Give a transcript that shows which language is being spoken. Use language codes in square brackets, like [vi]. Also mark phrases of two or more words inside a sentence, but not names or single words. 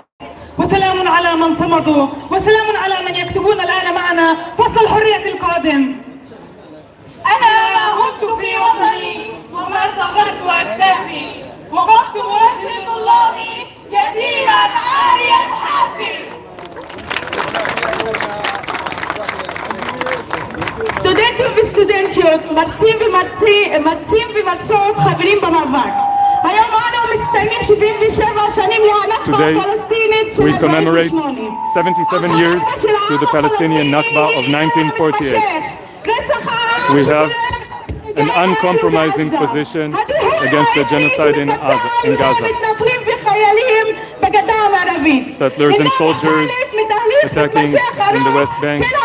[ar] وسلام على من صمدوا، وسلام على من يكتبون الآن معنا فصل الحرية القادم. أنا ما عدت في وطني وما صغرت أكتافي، وقفت بوجه طلابي كثيرا عاريا حافي. [he] סטודנטים וסטודנטיות, מרצים ומרצות, חברים במאבק. היום אנו מצטיינים 77 שנים להנכבה הפלסטינית של 1948. [en] We commemorate 77 years to the Palestinian Nakba of 1948. We have an uncompromising position against the genocide in Gaza. Settlers and soldiers attacking in the West Bank.